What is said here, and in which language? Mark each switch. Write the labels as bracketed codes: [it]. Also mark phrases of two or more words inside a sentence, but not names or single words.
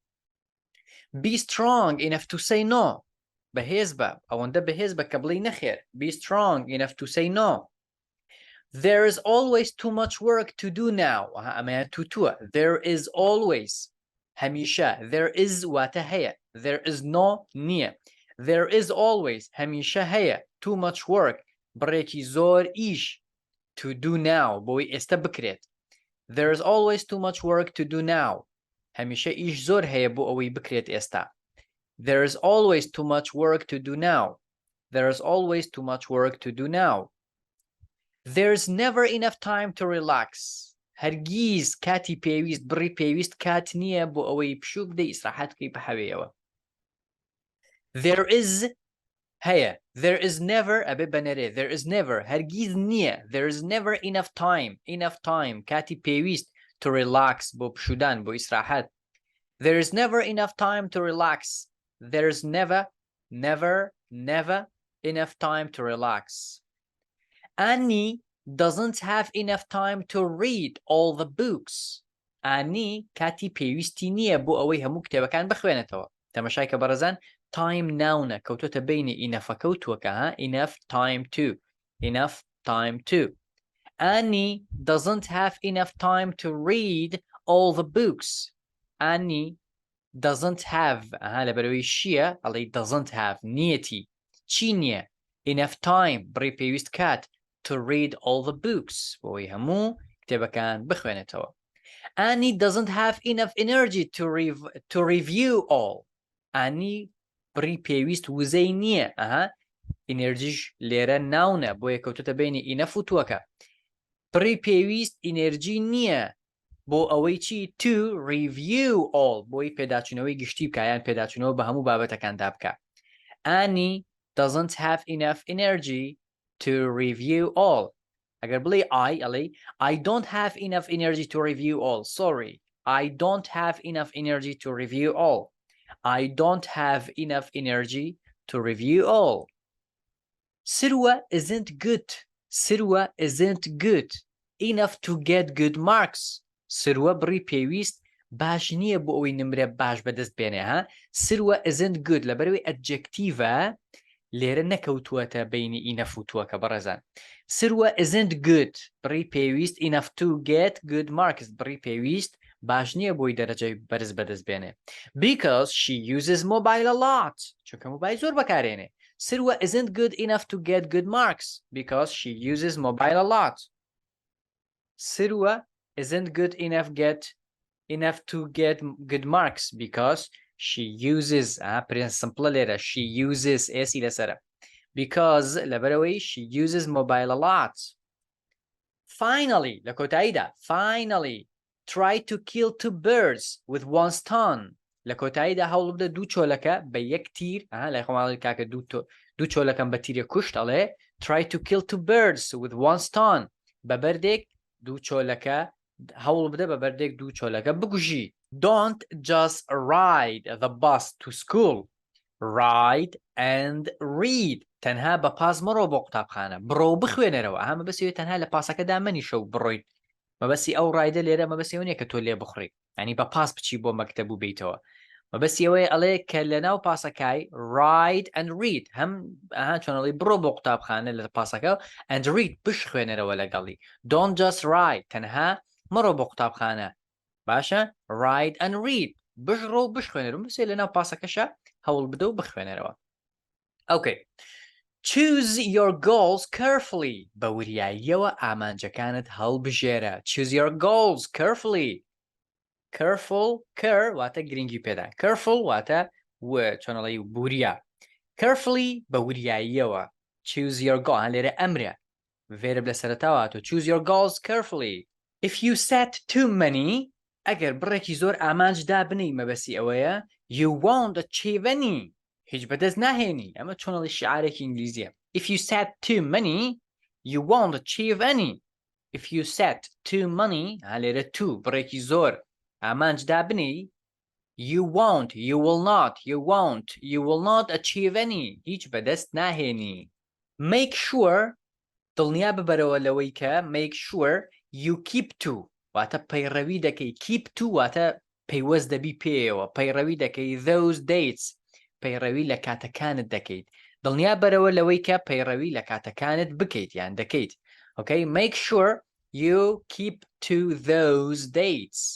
[en] be strong enough to say no [ckb] بەهێز بە ئەوەندە بەهێز بە کە بڵی نەخێر [en] be strong enough to say no there is always too much work to do now [ckb] ئەمەیە تووە [en] there is always هەمیشە there is [ckb] واتە هەیە [en] there is no نییە there is always [ckb] هەمیشە هەیە [en] too much work [ckb] بڕێکی زۆر ئیش [en] to do now [ckb] بۆی ئێستا بکرێت [en] there is always too much work to do now [ckb] هەمیشە ئیش زۆر هەیە بۆ ئەوەی بکرێت ئێستا [en] there is always too much work to do now there is always too much work to do now there's never enough time to relax [ckb] هەرگیز کاتی پێویست بڕی پێویست کات نییە بۆ ئەوەی پشوو بدەی ئیسراحەت بکەی بە حەوەیەوە [en] there is هەیە there is never [ckb] ئەبێ بەنەرێ [en] there is never [ckb] هەرگیز نییە [en] there is never enough time [ckb] کاتی پێویست [en] to relax [ckb] بۆ پشودان بۆ ئیسراحەت [en] there is never enough time to relax there is never enough time to relax Annie doesn't have enough time to read all the books [ckb] Annie کاتی پێویستی نییە بۆ ئەوەی هەموو کتێبەکان بخوێنێتەوە تەماشای کە بەڕێزان time ناونە کەوتۆتە بینی ئینەفەکە و تووەکە enough [en] time to Annie doesn't have enough time to read all the books Annie doesn't have [ckb] لەبەرەوەی شیە ئەڵێ [en] doesn't have [ckb] نیەتی چی نییە [en] enough time [ckb] بڕی پێویست کات [en] to read all the books بۆی [ckb] هەموو کتێبەکان بخوێنێتەوە [en] Annie doesn't have enough energy to review all [ckb] Annie بڕی پێویست وزەی نییە ئەنێرجیش لێرە ناونە بۆیە کەوتۆتە بینی enough و تووەکە بڕی پێویست ئینەرژی نییە بۆ ئەوەی چی [en] to review all [ckb] بۆی پێداچوونەوەی گشتی بکە یان پێداچوونەوە بە هەموو بابەتەکاندا بکە. [en] Annie doesn't have enough energy to review all. [ckb] ئەگەر بڵێ ئەڵێ [en] I don't have enough energy to review all. Sorry, I don't have enough energy to review all. I don't have enough energy to review all. Sirwa isn't good. Sirwa isn't good enough to get good marks. [ckb] Sirwa بڕی پێویست باش نییە بۆ ئەوەی نمرە باش بەدەست بێنێ ها. [en] Sirwa isn't good [ckb] لەبەرەوەی ئەدجەکتیڤە لێرە نەکەوتووەتە بینی enough و تووەکە بەڕێزان. [en] Sirwa isn't good [ckb] بڕی پێویست [en] enough to get good marks [ckb] بڕی پێویست باش نییە بۆی دەرەجەی بەرز بەدەست بێنێ. [en] Because she uses mobile a lot. [ckb] چونکە مۆبایل زۆر بەکارێنێ. [en] Sirwa isn't good enough to get good marks because she uses mobile a lot. Sirwa isn't good enough to get good marks because she uses present simple لێرە she uses [ckb] ئێسی لەسەرە [en] because لەبەرەوەی she uses mobile a lot. Finally [ckb] لە کۆتاییدا [en] finally try to kill two birds with one stone. [ckb] لە کۆتاییدا هەوڵ بدە دوو چۆلەکە بە یەک تیر لای خۆماڵی کاکە دوو چۆلەکەم بە تیرێک کوشت ئەڵێ [en] try to kill two birds with one stone [ckb] بە بەردێک دوو چۆلەکە هەوڵ بدە بە بەردێک دوو چۆلەکە بکوژی. [en] Don't just ride the bus to school. Ride and read. [ckb] تەنها بە پاس مەڕۆ بۆ قوتابخانە بڕۆ بخوێنەرەوە ئەمە بەسەوێت تەنها لە پاسەکەدا مەنیشە و بڕۆیت مەبەستی ئەو ڕایدە لێرە مەبەستی ئەوە نییە کە تۆ لێ بخڕی ینی بە پاس بچی بۆ مەکتەب و بیتەوە مەبەستی ئەوەیە ئەڵێ کە لەناو پاسەکای [en] ride and read [ckb] هەم چۆنەڵی بڕۆ بۆ قوتابخانە لە پاسەکە [en] and read [ckb] بشخوێنەرەوە لەگەڵی. [en] Don't just ride [ckb] تەنها مەڕۆ بۆ قوتابخانە باشە [en] ride and read [ckb] بژڕۆ و بشخوێنەرەوە بسێ لەناو پاسەکەشە هەوڵ بدە و بخوێنەرەوە. [en] Okay. Choose your goals carefully. [ckb] بە وریاییەوە ئامانجەکانت هەڵبژێرە. [en] Choose your goals carefully. [ckb] Careful واتە گرنگی پێدا. Careful واتە چۆنەڵی بوریا. Carefully بە وریاییەوە. [en] Choose your goal [ckb] لێرە ئەمرە. verb لە سەرەتاوە. [en] Choose your goals carefully. If you set too many [ckb] ئەگەر بڕێکی زۆر ئامانج دابنی مەبەسی ئەوەیە [en] you won't achieve any. [ckb] هیچ بەدەست ناهێنی ئەمە چۆنەڵی شعارێکی ئینگلیزیە. [en] If you set too many you won't achieve any. If you set too many لێرە to [ckb] بڕێکی زۆر ئامانج دابنی [en] you will not achieve any. [ckb] هیچ بەدەست ناهێنی. [en] Make sure [ckb] دڵنیا ببەرەوە لەوەی کە [en] make sure you keep to [ckb] واتە پەیڕەوی دەکەی [en] keep to [ckb] واتە پەیوەست دەبی پێیەوە پەیڕەوی دەکەی [en] those dates [ckb] پەیڕەوی لە کاتەکانت دەکەیت. دڵنیا بەرەوە لەوەی کە پەیڕەوی لە کاتەکانت بکەیت یان دەکەیت. [en] Okay, make sure you keep to those dates.